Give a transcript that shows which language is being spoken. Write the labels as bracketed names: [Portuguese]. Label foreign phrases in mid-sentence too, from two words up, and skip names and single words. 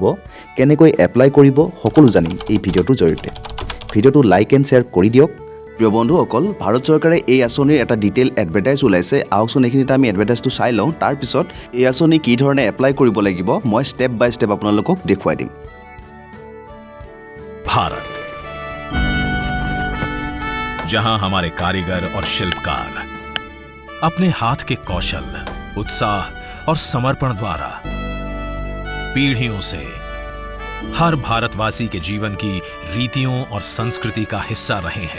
[Assamese] কেনেকৈ এপ্লাই কৰিব সকলো জানিম এই ভিডিঅ'টোৰ জৰিয়তে। ভিডিঅ'টো [English] like and share [Assamese] কৰি দিয়ক। প্ৰিয় বন্ধুসকল, ভাৰত চৰকাৰে এই আঁচনিৰ এটা [English] detail advertise [Assamese] ওলাইছে। আহকচোন এইখিনিতে আমি এডভাৰটাইজটো চাই লওঁ, তাৰপিছত এই আঁচনি কি ধৰণে এপ্লাই কৰিব লাগিব মই [English] step by step [Assamese] আপোনালোকক দেখুৱাই দিম। [Hindi] भारत, जहां हमारे कारीगर और शिल्पकार अपने हाथ के कौशल, उत्साह और समर्पण द्वारा पीढ़ियों से हर भारतवासी के जीवन की रीतियों और संस्कृति का हिस्सा रहे हैं।